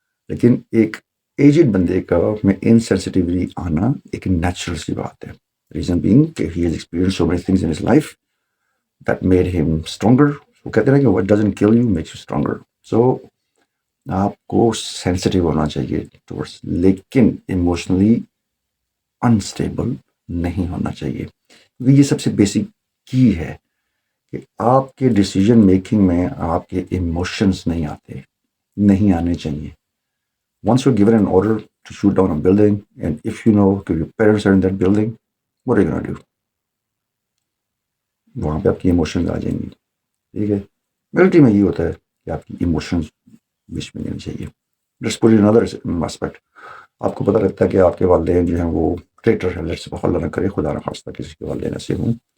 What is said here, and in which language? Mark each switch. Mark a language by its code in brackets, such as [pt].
[ur] لیکن ایک ایجڈ بندے کا میں انسینسٹیوٹی آنا ایک نیچرل سی بات ہے. [en] Reason being کہ he has experience so many things in his life that made him stronger. [ur] وہ کہتے ہیں کہ [en] what doesn't kill you makes you stronger. [ur] So آپ کو سینسٹیو ہونا چاہیے ٹورڈس, لیکن ایموشنلی انسٹیبل نہیں ہونا چاہیے. کیونکہ یہ سب سے بیسک کی ہے کہ آپ کے ڈیسیجن میکنگ میں آپ کے ایموشنز نہیں آنے چاہیے. [en] Once you're given an order to shoot down a building, and if you know that your parents are in that building, what are you going to do? [ur] وہاں پہ آپ کی ایموشنز آ جائیں گی. ٹھیک ہے, ملٹری میں یہ ہوتا ہے کہ آپ کی ایموشنز بیچ میں نہیں چاہیے. [en] Let's put another aspect. [ur] آپ کو پتہ لگتا ہے کہ آپ کے والدین جو ہیں وہ ٹریٹر ہیں, لیٹس اللہ نہ کرے, خدا نہ خواستہ کسی کے والدین ایسے ہوں.